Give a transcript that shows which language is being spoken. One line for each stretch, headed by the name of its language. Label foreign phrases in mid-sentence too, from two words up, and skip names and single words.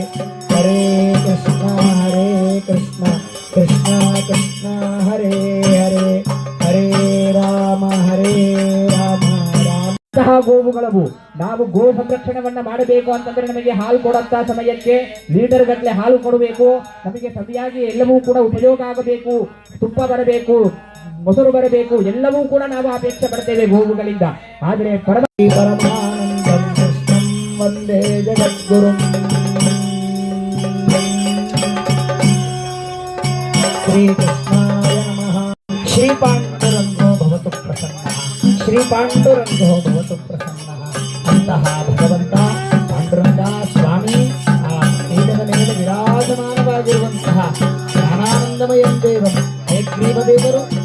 Sanskrit: हरे कृष्णा कृष्णा कृष्णा हरे हरे हरे राम राम
Kannada: ಗೋವುಗಳವು ನಾವು ಗೋ ಸಂರಕ್ಷಣೆಯನ್ನ ಮಾಡಬೇಕು ಅಂತಂದ್ರೆ ನಮಗೆ ಹಾಲು ಕೊಡುವಂತ ಸಮಯಕ್ಕೆ ಲೀಟರ್ ಗಟ್ಟಲೆ ಹಾಲು ಕೊಡಬೇಕು. ನಮಗೆ ಸರಿಯಾಗಿ ಎಲ್ಲವೂ ಕೂಡ ಉಪಯೋಗ ಆಗಬೇಕು. ತುಪ್ಪ ಬರಬೇಕು, ಮೊಸರು ಬರಬೇಕು, ಎಲ್ಲವೂ ಕೂಡ ನಾವು ಅಪೇಕ್ಷೆ ಪಡ್ತೇವೆ ಗೋವುಗಳಿಂದ.
Sanskrit: ಆದರೆ परमानन्दं कृष्णं वन्दे जगद्गुरुं श्री कृष्णाय नमः. श्री पाण्डुरङ्गो भवतु प्रसन्नः, श्री पाण्डुरङ्गो भवतु प्रसन्नः.
Kannada: ಅಂತಹ ಭಗವಂತ ಪಾಂಡುರಂಗ ಸ್ವಾಮಿ ಆ ಪೀಠದ ಮೇಲೆ ವಿರಾಜಮಾನವಾಗಿರುವಂತಹ ಜ್ಞಾನಾನಂದಮಯ ದೇವರು, ಹೇ ಗ್ರೀವದೇವರು